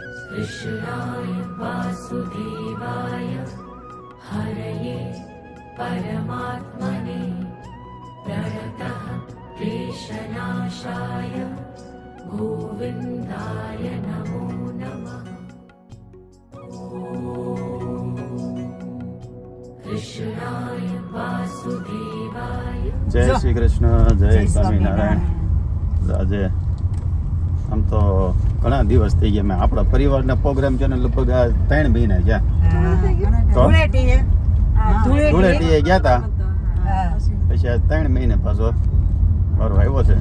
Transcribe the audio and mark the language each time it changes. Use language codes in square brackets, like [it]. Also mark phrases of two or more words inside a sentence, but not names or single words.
[sa] कृष्णाय वासुदेवाय हरये परमात्मने प्रणतः क्लेशनाशाय गोविन्दाय नमो नमः। कृष्णाय वासुदेवाय। [hi] जय श्री कृष्ण, जय स्वामीनारायण। [gu] આજે આમ તો ઘણા દિવસ થઈ ગયા. મેં આપણા પરિવારના પ્રોગ્રામ છે ને લગભગ 3 મહિના ગયા. ધૂળેટીએ ગયા હતા. પછી આ 3 મહિને પાછો વારો આવ્યો છે.